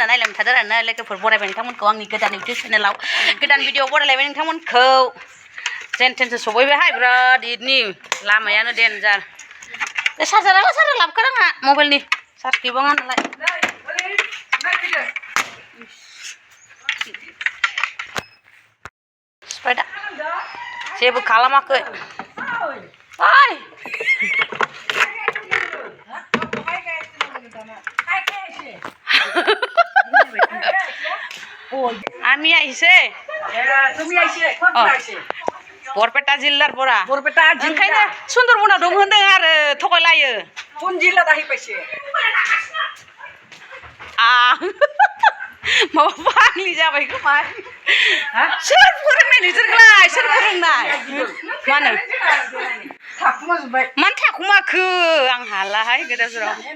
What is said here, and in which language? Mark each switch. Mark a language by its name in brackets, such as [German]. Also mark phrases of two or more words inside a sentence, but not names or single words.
[Bodo] नायलांबाय थादो आरोना लोगोफोर बरायबाय नोंथांमोनखौ आंनि गोदान इउटिउब चेनेलाव गोदान भिडिअ बरायलायबाय नोंथांमोनखौ जेन थेनसो सफैबायहाय बिराद इदनि लामायानो डेन्जार बे चार्जाराबो सारा लाबोखादों आंहा मबाइलनि चार्ज गैबाङा नालाय स्पाइडा जेबो खालामाखै ओइ [Assamese] আমি আইছে তুমি আইছে কোন আইছে বরপেটা [Bodo] जिल्लार बरा बरपेटा ओंखायनो सुन्दरबनाव दं होनदों आरो थगायलायो कोन जिल्ला दाहि पाइसे माबा फाग्लि जाबाय खोमा सोर फोरोंनाय नोंसोरखौलाय सोर फोरोंनाय मानो थाखुमाजोब्बाय मानो थाखुमाखो आं हालाहाय गोदाव